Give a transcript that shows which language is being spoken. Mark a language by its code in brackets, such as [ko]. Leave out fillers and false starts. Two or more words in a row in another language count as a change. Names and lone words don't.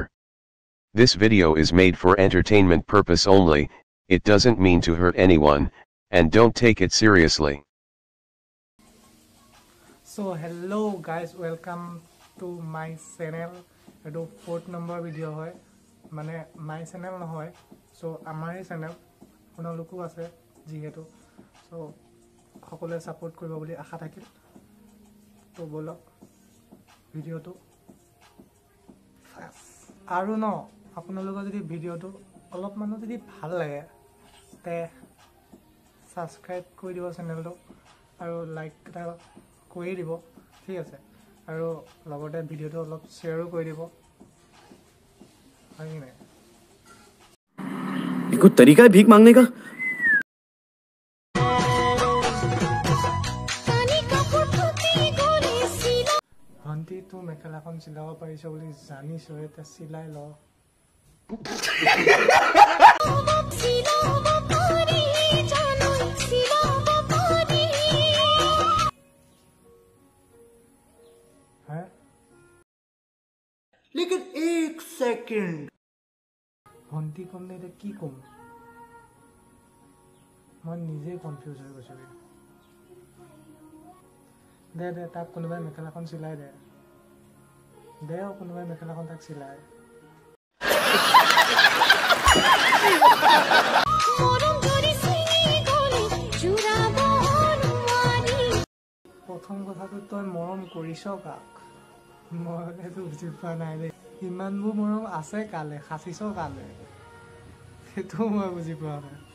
[en] This video is made for entertainment purpose only, it doesn't mean to hurt anyone, and don't take it seriously. So hello guys, welcome to my channel. [as] Edo 4th [en] number video [as] হয়। মানে [en] my channel [as] নহয়. So amar channel আপোনালোকো আছে যিহেতু so সকলোৱে সাপোর্ট কৰিব বুলি আশা থাকিল তো বলক ভিডিওটো আৰু ন আপোনালোকৰ যদি ভিডিওটো অলপ মানুহ যদি ভাল লাগে তে সাবস্ক্রাইব কৰি দিব চেনেলটো আৰু লাইক এটা কৰি দিব ঠিক আছে আৰু লগতে ভিডিওটো অলপ শেয়ারও কৰি দিব হয় না [hi] ये कोई तरीका है भीख मांगने का [as] ভন্টি তো মেখেলাখন চিলাব পাৰিছ বুলি জানিছো এটা চিলাই ল [hi] लेकिन एक सेकंड [as] ভন্টি কম নে এটা কি কম মই নিজে কনফিউজ হৈ গৈছো দে দে তাক কোনোবাই মেখেলাখন চিলাই দে দে কোনোবাই মেখেলাখন তাক চিলাই প্ৰথম কথাটো তই মৰম কৰিছ কাক মই সেইটো বুজি পোৱা নাই দে ইমানবোৰ মৰম আছে কালে খাচিছ কালে সেইটো মই বুজি পোৱা নাই